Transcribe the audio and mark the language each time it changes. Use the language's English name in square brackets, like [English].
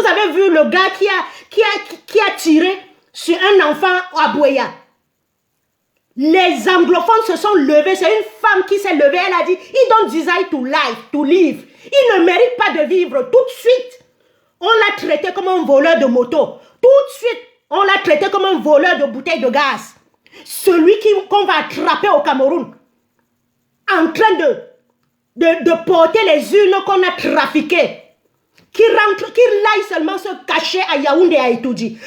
[French] Vous avez vu le gars qui a tiré sur un enfant à Boya. Les anglophones se sont levés. C'est une femme qui s'est levée. Elle a dit, [English] he don't desire to live. [French] Il ne mérite pas de vivre. Tout de suite, on l'a traité comme un voleur de moto. Tout de suite, on l'a traité comme un voleur de bouteilles de gaz. Celui qu'on va attraper au Cameroun, en train de porter les urnes qu'on a trafiquées, qui aille seulement se cacher à Yaoundé et à Itoudji.